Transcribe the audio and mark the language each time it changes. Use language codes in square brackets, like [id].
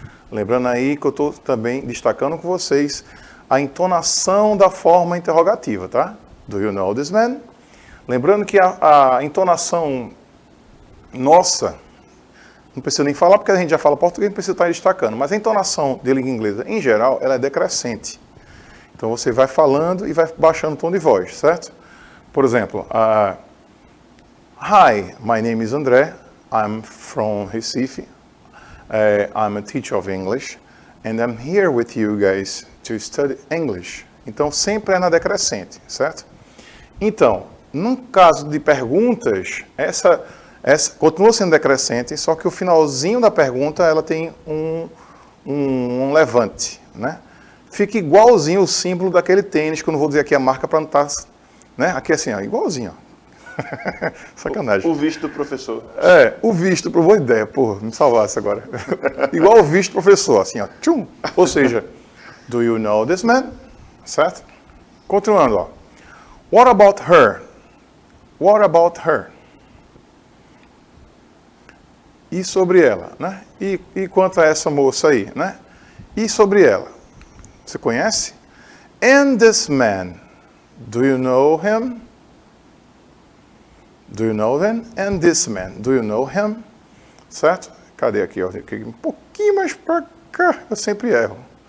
[pt] Lembrando aí que eu estou também destacando com vocês a entonação da forma interrogativa, tá? [en] Do you know this man? [pt] Lembrando que a entonação nossa, não precisa nem falar porque a gente já fala português, não precisa estar destacando, mas a entonação de língua inglesa, em geral, ela é decrescente. Então você vai falando e vai baixando o tom de voz, certo? Por exemplo, [en] Hi, my name is André, I'm from Recife, I'm a teacher of English, and I'm here with you guys to study English. [pt] Então sempre é na decrescente, certo? Então, num caso de perguntas, essa continua sendo decrescente, só que o finalzinho da pergunta ela tem um levante, né? Fica igualzinho o símbolo daquele tênis, que eu não vou dizer aqui a marca para não estar, né? Aqui assim, ó, igualzinho, ó. Sacanagem. O visto do professor. O visto, boa ideia, porra, me salvasse agora. Igual o visto do professor, assim, ó, tchum. Ou seja, [en] do you know this man? [pt] Certo? Continuando, ó. [en] What about her? What about her? [pt] E sobre ela, né? E quanto a essa moça aí, né? E sobre ela? Você conhece? [en] And this man, do you know him? Do you know them? And this man, do you know him? [pt] Certo? Cadê aqui? Ó? Um pouquinho mais para cá, eu sempre erro.